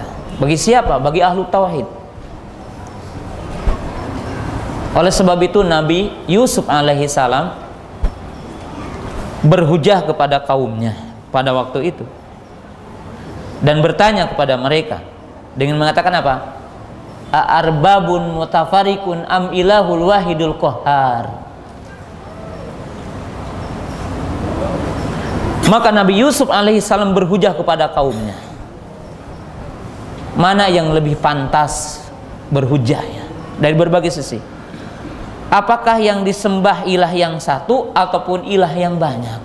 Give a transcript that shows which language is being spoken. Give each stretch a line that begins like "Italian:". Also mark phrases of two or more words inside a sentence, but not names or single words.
Indonesian: Bagi siapa? Bagi
Arabic: أهل التوحيد.
Indonesian: Oleh sebab itu Nabi Yusuf
Arabic: عليه السلام
Indonesian: berhujah kepada kaumnya pada waktu itu dan bertanya kepada mereka dengan mengatakan apa?
Arabic: أأرباب متفرقون أم الله الواحد القهار.
Indonesian: Maka Nabi Yusuf alaihissalam berhujah kepada kaumnya, mana yang lebih pantas berhujahnya dari berbagai sisi. Apakah yang disembah ilah yang satu ataupun ilah yang banyak?